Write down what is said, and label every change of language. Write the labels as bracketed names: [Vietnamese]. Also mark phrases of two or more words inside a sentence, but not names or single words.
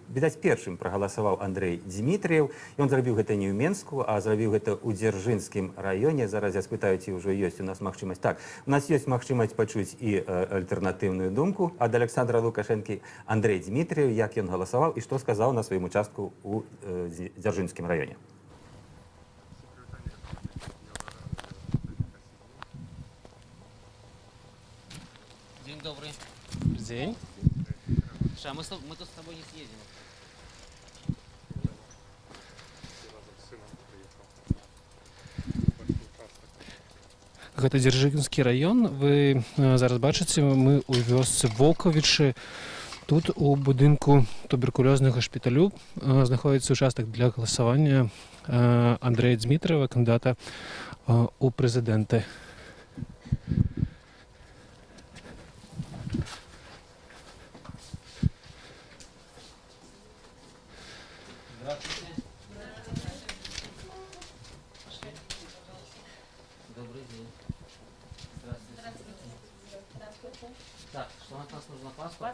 [Belarusian] Відаць, першым прагаласаваў Андрэй Дзмітрыеў. Ён зрабіў гэта не ў Менску, а зрабіў гэта ў Дзяржынскім раёне. Зараз я спытаю, ці ўжо ёсць у нас магчымасць. Так, у нас ёсць магчымасць пачуць і альтэрнатыўную думку ад Александра Лукашэнкі. Андрэй Дзмітрыеў, як ён галасаваў і што сказаў на сваім участку ў Дзяржынскім раёне. [Russian] Добрый день. Ша, мы тут с тобой не съездим. [Belarusian] Гэта Дзяржынскі раён. Вы зараз бачыце, мы ў вёсцы Волковічы. Тут у будынку туберкулёзнага шпіталю знаходзіцца участак для галасавання Андрэя Дзмітрыева, кандыдата ў прэзідэнты. [Russian] Добрый день. Здравствуйте. Так, что от нас нужно? Паспорт?